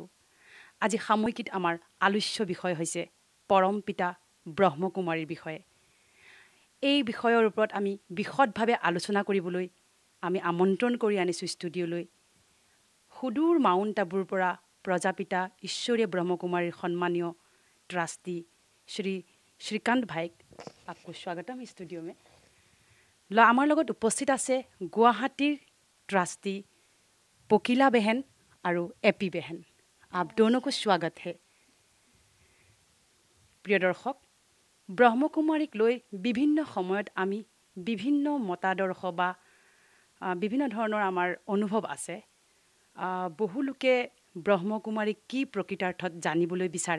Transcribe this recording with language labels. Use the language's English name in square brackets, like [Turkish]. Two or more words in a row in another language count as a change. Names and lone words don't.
[Assamese] আজি সাময়িকীত আমাৰ আলোচ্য বিষয় হৈছে পৰম পিতা ব্ৰহ্মকুমাৰীৰ বিষয়ে। এই বিষয়ৰ ওপৰত আমি বিশদভাৱে আলোচনা কৰিবলৈ আমি আমন্ত্ৰণ কৰি আনিছোঁ ষ্টুডিঅ'লৈ সুদূৰ মাউণ্ট আবুৰ পৰা প্ৰজাপিতা ঈশ্বৰীয় ব্ৰহ্মকুমাৰীৰ সন্মানীয় ট্ৰাষ্টি শ্ৰীকান্ত ভাইক। [Hindi] आपको स्वागतम स्टूडियो में। [Assamese] আমাৰ লগত উপস্থিত আছে গুৱাহাটীৰ ট্ৰাষ্টি পকিলা বেহেন আৰু এপি বেহেন। [Hindi] आप दोनों को स्वागत है। [Assamese] প্ৰিয় দৰ্শক, ব্ৰহ্মকুমাৰীক লৈ বিভিন্ন সময়ত আমি বিভিন্ন মতাদৰ্শ বা বিভিন্ন ধৰণৰ আমাৰ অনুভৱ আছে। বহু লোকে ব্ৰহ্মকুমাৰীক কি প্ৰকৃতাৰ্থত জানিবলৈ বিচাৰে।